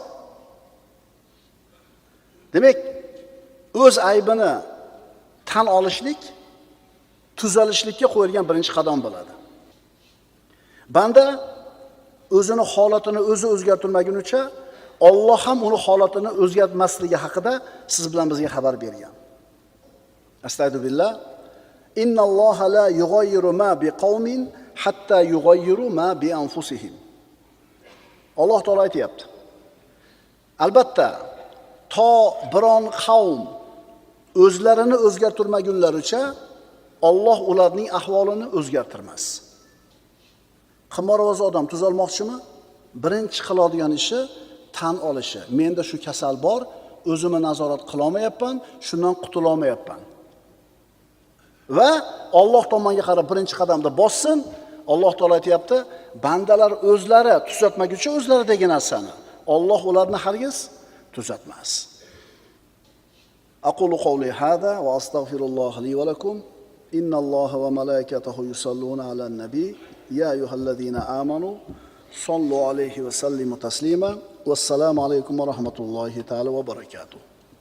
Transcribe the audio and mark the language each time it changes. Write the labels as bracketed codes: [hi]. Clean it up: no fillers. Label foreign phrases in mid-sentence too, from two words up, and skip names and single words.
[uz] Demak, o'z aybini tan olishlik tuzalishlikka qo'yilgan birinchi qadam bo'ladi. Banda o'zini holatini o'zi o'zgartirmagunicha Alloh ham uni holatini o'zgartmasligi haqida siz bilan bizga xabar bergan. [ar] أستغفر الله. إن الله لا يغير ما بقوم حتى يغيروا ما بأنفسهم. [uz] Alloh taolo aytayapti. Albatta, to biron qavm o'zlarini o'zgartirmagunlaricha Alloh ularning ahvolini o'zgartirmas. Qimorvoz odam tuzalmoqchimi? Birinchi qiladigan ishi tan olishi. Menda shu kasal bor, o'zimni nazorat qila olmayapman, shundan qutula olmayapman. Va Alloh tomonga qarab birinchi qadamda bossin. Alloh taolo aytayapti, bandalar o'zlari tuzatmaguncha o'zlaridagi narsani Alloh ularni hargiz tuzatmas. [ar] أقول قولي هذا وأستغفر الله لي ولكم. إن الله وملائكته يصلون على النبي. يا أيها الذين آمنوا صلوا عليه وسلموا تسليما. والسلام عليكم ورحمة الله تعالى وبركاته.